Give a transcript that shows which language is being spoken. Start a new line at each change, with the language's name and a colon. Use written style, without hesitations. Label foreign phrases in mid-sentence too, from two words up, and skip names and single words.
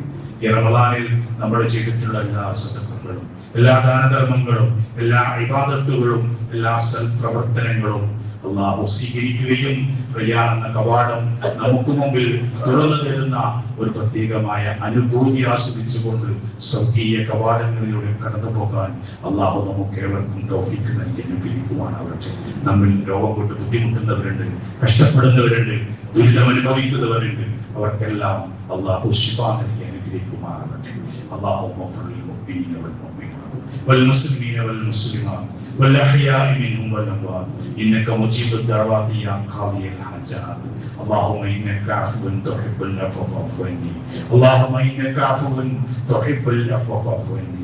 Malayalam: ഈ റമദാനിൽ നമ്മൾ ചെയ്തിട്ടുള്ള എല്ലാ സദഖകളും, എല്ലാ ദാനധർമ്മങ്ങളും, എല്ലാ ഇബാദത്തുകളും, എല്ലാ സൽപ്രവർത്തനങ്ങളും അല്ലാഹു സ്വീകരിക്കുകയും റയ്യാൻ എന്ന കവാടം നമുക്ക് മുമ്പിൽ തുറന്നു തരുന്ന ഒരു പ്രത്യേകമായ അനുഭൂതി ആസ്വദിച്ചുകൊണ്ട് സ്വർഗീയ കവാടങ്ങളിലൂടെ കടന്നു പോകാൻ അല്ലാഹു നമുക്ക് ഏവർക്കും തൗഫീഖ് നൽകി അനുഗ്രഹിക്കുവാനാവട്ടെ. നമ്മിൽ രോഗം കൊണ്ട് ബുദ്ധിമുട്ടുന്നവരുണ്ട്, കഷ്ടപ്പെടുന്നവരുണ്ട്, ദുരിതം അനുഭവിക്കുന്നവരുണ്ട്. അവർക്കെല്ലാം അല്ലാഹു ശിഫ നൽകി അനുഗ്രഹിക്കുവാനാവട്ടെ.
Arabic: അല്ലാഹു والمسلمين والمسلمات والأحياء منهم والأموات إنك مجيب الدعوات يا قاضي الحاجات. اللهم إنك عفو تحب العفو فاعف عني. اللهم إنك عفو تحب العفو فاعف عني.